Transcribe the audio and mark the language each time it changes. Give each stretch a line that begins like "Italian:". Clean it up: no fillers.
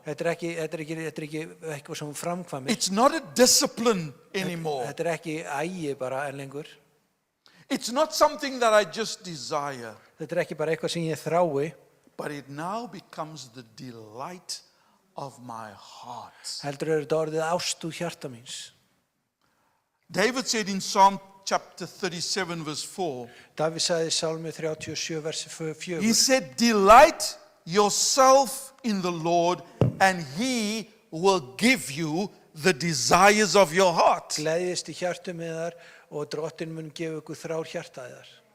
Icelandic: Þetta er ekki eitthvað sem hún framkvæmir.
English: It's not a discipline anymore.
Icelandic: Þetta er ekki ægi bara en lengur.
English: It's not something that I just desire,
Icelandic: Þetta er ekki bara eitthvað sem ég þrái,
English: but it now becomes the delight of my heart.
Icelandic: heldur þetta orðið ástúð hjarta míns.
English: David said in Psalm chapter 37 verse 4,
Icelandic: Davíð sagði í Sálmi 37 versi 4.
English: he said, delight yourself in the Lord and he will give you the desires of your heart.
Icelandic: Gleðjist í hjartum yðar og Drottinn mun gefa ykkur þrár hjarta yðar.